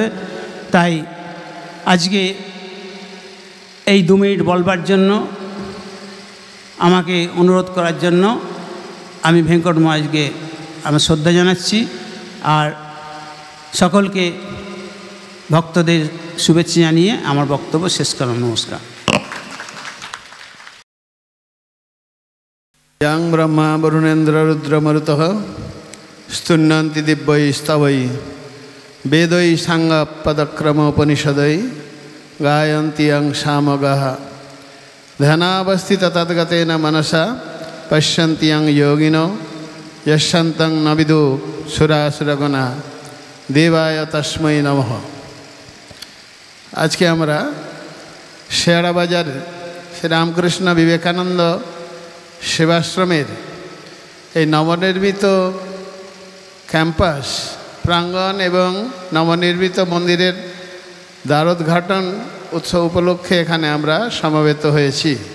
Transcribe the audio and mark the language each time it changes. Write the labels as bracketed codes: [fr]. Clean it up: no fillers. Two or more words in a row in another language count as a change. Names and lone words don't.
[bn] তাই আজকে এই 2 মিনিট বলবার জন্য, আমাকে অনুরোধ করার জন্য আমি ভেঙ্কট মহারাজকে আমি শ্রদ্ধা জানাচ্ছি। আর সকলকে ভক্তদের শুভেচ্ছা জানিয়ে আমার বক্তব্য শেষ করলাম। নমস্কার। [sa] यं ब्रह्मा वरुणेन्द्र रुद्रमरुतः स्तुन्नन्ति दिव्यै स्तवै वेदै साङ्गपदक्रमोपनिषदै गायन्ति यं सामगाः ध्यानावस्थित तद्गतेन मनसा पश्यन्ति यं योगिनो यस्यन्तं न विदु सुरासुरगणा देवाय तस्मै नमः। [bn] আজ কে আমরা শেয়াড়া বাজার শ্রী রামকৃষ্ণ বিবেকানন্দ সেবাশ্রমের এই নবনির্মিত ক্যাম্পাস প্রাঙ্গণ এবং নবনির্মিত মন্দিরের দ্বারোদ্ঘাটন উৎসব উপলক্ষে এখানে আমরা সমবেত হয়েছি।